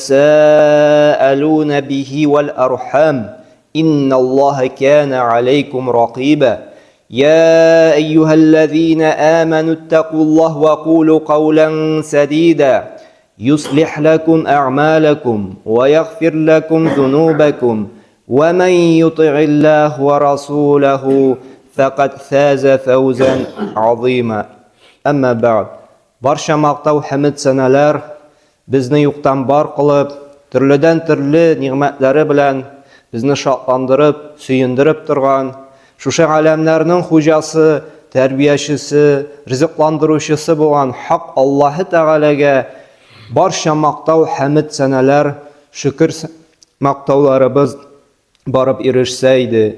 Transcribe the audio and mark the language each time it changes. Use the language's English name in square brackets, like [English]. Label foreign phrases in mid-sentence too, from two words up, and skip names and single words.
[Arabic] تساءلون به والأرحام إن الله كان عليكم رقيبا يا أيها الذين آمنوا اتقوا الله وقولوا قولا سديدا يصلح لكم أعمالكم ويغفر لكم ذنوبكم ومن يطع الله ورسوله فقد فاز فوزا عظيما أما بعد [Tatar] Барша мақтау хәмид сәнәләр безне юктан бар кылып, төрледән төрле ниғмәтләре белән безне шатландырып, сөендереп торган, шушы галәмнәрнең хуҗасы, тәрбиячесе, ризыкландыручысы булган хак Аллаһы Тәгаләгә барша мақтау хәмид сәнәләр, шөкер мақтауларыбыз барып ирешсә иде.